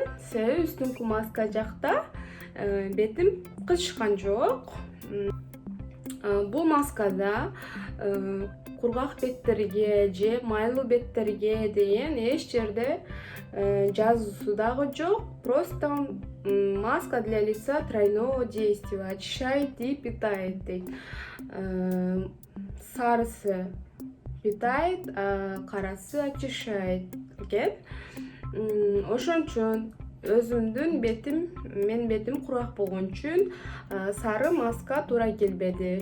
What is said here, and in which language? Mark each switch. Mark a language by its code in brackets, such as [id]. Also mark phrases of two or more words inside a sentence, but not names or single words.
[ky] Себеби үстүңкү маска жакта бетим кычышкан жок. Бул маскада кургак беттерге же майлуу беттерге деген эч жерде жазуусу дагы жок. [ru] Просто маска для лица тройного действия, очищает и питает дейт. [ky] Сарысы [ru] питает, а [ky] карасы очищает экен. Ошон үчүн өзүмдүн менин бетим кургак болгон үчүн сары маска туура келбеди.